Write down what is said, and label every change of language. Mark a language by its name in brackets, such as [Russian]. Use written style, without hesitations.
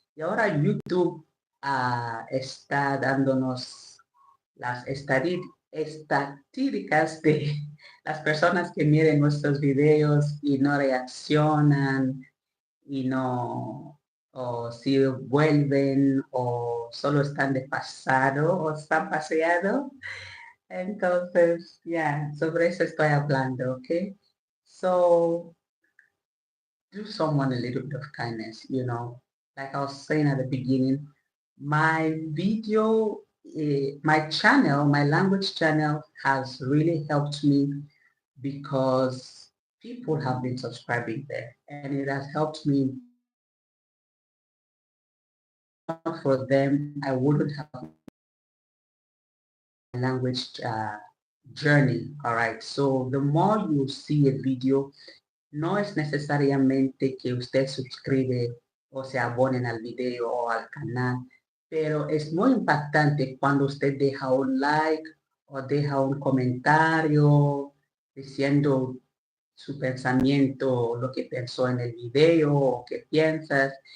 [Spanish] Y ahora YouTube está dándonos las estadísticas de las personas que miren nuestros videos y no reaccionan y no, o si vuelven o solo están de pasado o están paseados. Entonces, yeah, sobre eso estoy hablando, okay? [English] So, do someone a little bit of kindness, like I was saying at the beginning, my video, my channel, my language channel has really helped me because people have been subscribing there and it has helped me in building my language. If not for them, I wouldn't have my language journey. All right. So the more you see a video, [Spanish] no es necesariamente que usted suscribe o se abonen al video o al canal, pero es muy impactante cuando usted deja un like o deja un comentario diciendo su pensamiento, lo que pensó en el video o qué piensas.